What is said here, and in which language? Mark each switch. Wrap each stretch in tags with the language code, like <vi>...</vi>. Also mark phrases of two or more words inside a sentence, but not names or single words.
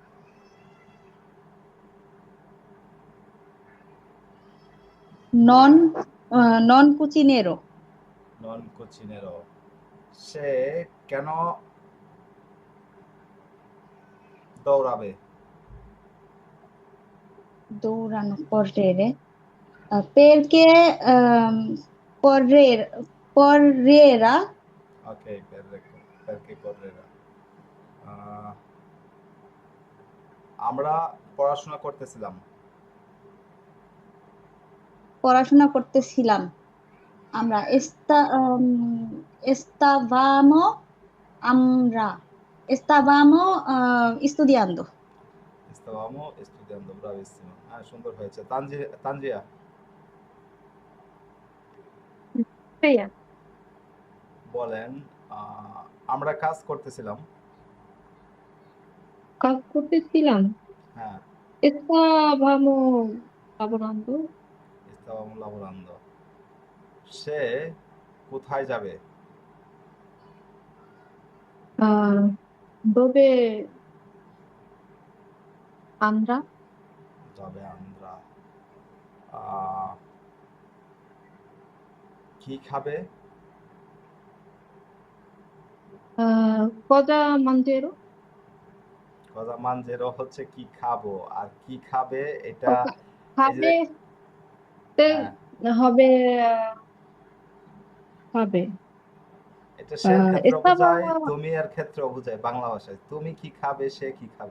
<it>non non cucinerò. non cucinerò,</it> <bn>সে কেন দৌড়াবে?</bn> <it>দৌড়ানো correre perché correre correrà</it> <bn>ওকে,</bn> <it>perché correrà.</it> <bn>আমরা পড়াশোনা করতেছিলাম। পড়াশোনা করতেছিলাম।</bn> <es>আমরা stavamo আমরা estábamos estudiando. Estábamos estudiando, bravísimo.</es> <bn>হ্যাঁ, সুন্দর হয়েছে। তানজিয়া ভাইয়া বলেন, আমরা কাজ করতেছিলাম। কাজ করতেছিলাম। হ্যাঁ,</bn> <es>Estábamos laborando. estábamos laborando.</es> <bn>সে কোথায় যাবে?</bn> <it>Ah, dove andrà?</it> <bn>যাবে আমরা। আহ, কি খাবে?</bn> <it>Cosa mangerò? cosa mangerò</it> <bn>হচ্ছে কি খাবো, আর কি খাবে এটা Cosa এই যে খাবে তে হ্যাঁ, হবে খাবে। এটা সের ক্ষেত্র Estaba বোঝায়, তুমি এর ক্ষেত্র বোঝায় বাংলা ভাষায়। তুমি কি খাবে, সে কি খাবে।</bn>